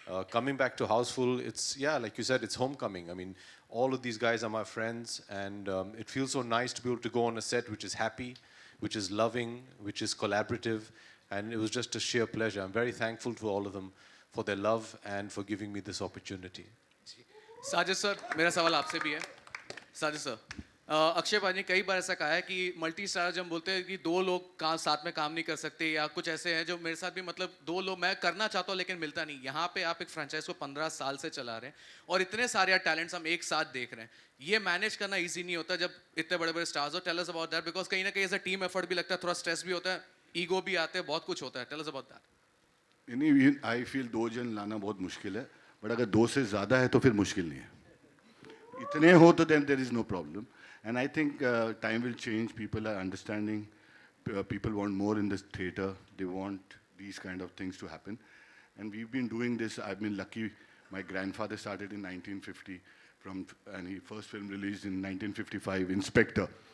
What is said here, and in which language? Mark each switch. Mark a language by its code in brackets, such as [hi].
[en] Coming back to Houseful, it's, yeah, like you said, it's homecoming. I mean, all of these guys are my friends. And it feels so nice to be able to go on a set which is happy, which is loving, which is collaborative, and it was just a sheer pleasure. I'm very thankful to all of them for their love and for giving me this opportunity. [hi] Sajid sir, मेरा सवाल आपसे भी है. Sajid sir, Akshay भाई ने कई बार ऐसा कहा है कि मल्टी स्टार जब बोलते हैं कि दो लोग साथ में काम नहीं कर सकते या कुछ ऐसे हैं जो मेरे साथ भी मतलब दो लोग मैं करना चाहता हूँ लेकिन मिलता नहीं. यहाँ पे आप एक फ्रेंचाइज को 15 साल से चला रहे हैं और इतने सारे टैलेंट्स हम एक साथ देख रहे हैं. ये मैनेज करना इजी नहीं होता जब इतने बड़े बड़े स्टार्स हो. [en] tell us about that because [hi] कहीं ना कहीं ऐसा टीम एफर्ट भी लगता है, थोड़ा स्ट्रेस भी होता है, ईगो भी आते हैं, बहुत कुछ होता है. [en] Tell us about that. I feel [hi] दो जन लाना बहुत मुश्किल है, बट अगर दो से ज़्यादा है तो फिर मुश्किल नहीं है. इतने हो तो [en] Then there is no problem. And I think time will change. People are understanding. People want more in this theater. They want these kind of things to happen. And we've been doing this. I've been lucky. My grandfather started in 1950, and his first film released in 1955, Inspector.